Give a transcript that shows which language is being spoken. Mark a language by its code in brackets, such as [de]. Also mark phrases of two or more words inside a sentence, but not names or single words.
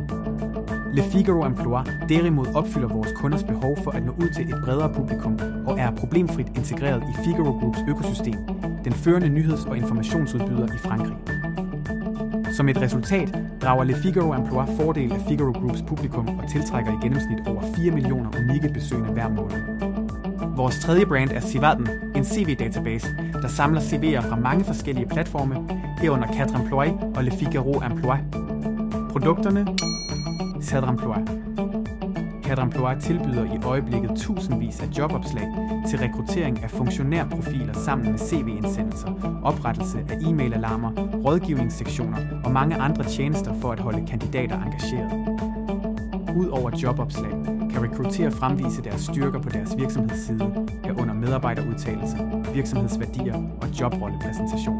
[da] Le Figaro Emploi derimod opfylder vores kunders behov for at nå ud til et bredere publikum og er problemfrit integreret i Figaro Groups økosystem, den førende nyheds- og informationsudbyder i Frankrig. Som et resultat drager Le Figaro Emploi fordel af Figaro Groups publikum og tiltrækker i gennemsnit over 4 millioner unikke besøgende hver måned. Vores tredje brand er Civadden, en CV-database, der samler CV'er fra mange forskellige platforme, herunder Quatre Emploi og Le Figaro Emploi. Produkterne: Quatre Emploi. Quatre Emploi tilbyder i øjeblikket tusindvis af jobopslag til rekruttering af funktionærprofiler sammen med CV-indsendelser, oprettelse af e-mailalarmer, rådgivningssektioner og mange andre tjenester for at holde kandidater engageret. Udover jobopslag kan rekruttere fremvise deres styrker på deres virksomhedsside, herunder medarbejderudtalelser, virksomhedsværdier og jobrollepræsentationer.